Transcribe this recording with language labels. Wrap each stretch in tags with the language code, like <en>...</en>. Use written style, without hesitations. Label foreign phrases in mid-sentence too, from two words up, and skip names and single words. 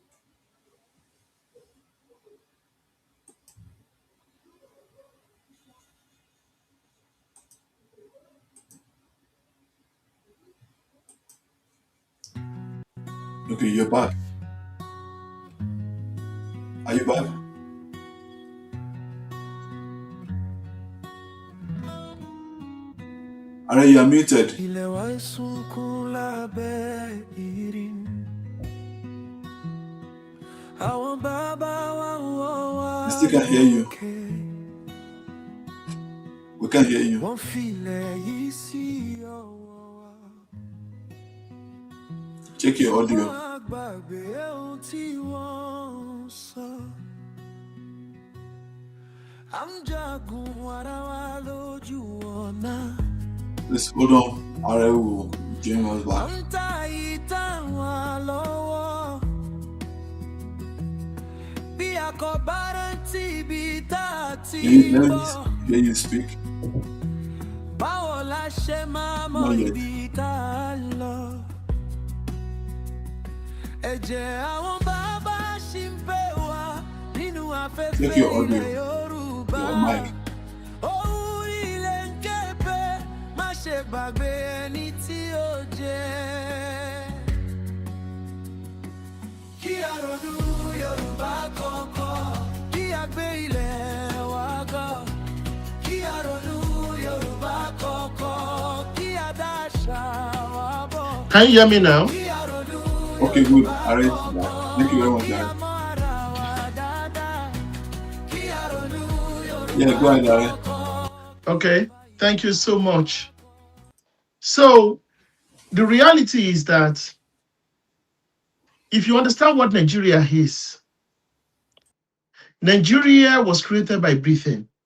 <en>Okay, you're back. Are you back? Are you are muted?</en> <yo>ilẹ̀ wa ń sunkún lábẹ́ ìrìn. Àwọn bàbá wa ń wọ́ wá</yo> <en>I still can't hear you.</en> <yo>lókè.</yo> <en>We can't hear you.</en> <yo>Wọ́n filẹ̀ yìí sí ọwọ́ wa.</yo> <en>Check your</en> <yo>Wọ́n</yo> <en>audio.</en> <yo>á gbàgbé ohun tí wọ́n ń sọ. À ń jagun ara wa lójú ọ̀nà.</yo> <en>Please hold on. Are will join us</en> <yo>À</yo> <en>back.</en> <yo>ń ta ìtàn wa lọ́wọ́. Bí a kò bá rántí ibi tá a ti</yo> <en>Let me</en> <yo>bọ̀.</yo> <en>hear you speak.</en> <yo>Báwo la ṣe máa mọ</yo> <en>Not yet.</en> <yo>ibi tá a lọ? Ẹ̀jẹ̀ àwọn bàbá ṣì ń pè wá nínú</yo> <en>Check</en> <yo>afẹ́fẹ́</yo> <en>your audio.</en> <yo>ilẹ̀ Yorùbá.</yo> <en>Your mic.</en> <yo>Ohùn ilẹ̀ ń ké pé má ṣe gbàgbé ẹni tí ó jẹ́. Kí a ronú Yorùbá kọ̀ọ̀kan, kí a gbé ilẹ̀ wa ga. Kí a ronú Yorùbá kọ̀ọ̀kan, kí a dá àṣà wa bọ̀.</yo> <en>Can you hear me now? Okay, good. Arrange that. Thank you very much, Darren. Yeah, go ahead, Darren. Okay, thank you so much. So, the reality is that if you understand what Nigeria is, Nigeria was created by Britain.</en>